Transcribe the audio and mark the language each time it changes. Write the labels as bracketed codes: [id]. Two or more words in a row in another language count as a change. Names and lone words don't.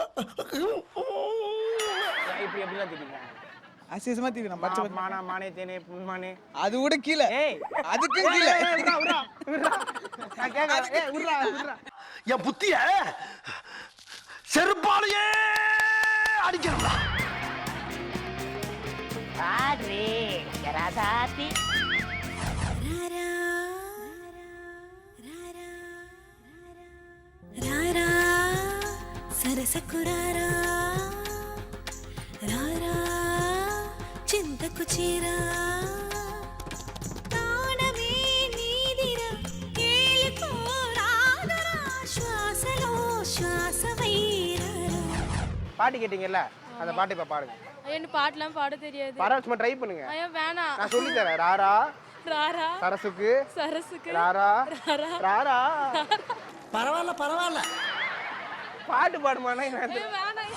[ta] இப்படி எப்படிலாம் திட்டிருக்காங்க? அசிசமாக திட்டிக்கிறான். பச்சை மானா மானே தேனே புன்மானே அது கூட கீழே, ஏய் அதுக்கு கீழே. நான் கேட்கறேன். ஏய் விட்றா விட்றா. என் புத்திய செருப்பாலேயே அடிக்கிறா. [te] సరసకురారా రారా చింతకు చీరా ప్రాణమే నీదిరా ఏలిపోరాదరా శ్వాసలో శ్వాసవైరారా. [ta] பாட்டு கேட்டீங்கல்ல, அந்த பாட்டு இப்ப பாடுங்க. எனக்கு பாட்டுலாம் பாட தெரியாது. பரவாயில்ல, சும்மா ட்ரை பண்ணுங்க. ஐயோ வேணாம். நான் சொல்லி தரேன். ராரா ராரா சரசுக்கு சரசுக்கு ராரா ராரா ராரா. பரவாயில்ல பரவாயில்ல. பாட்டு பாடுமானா? வேணாம்.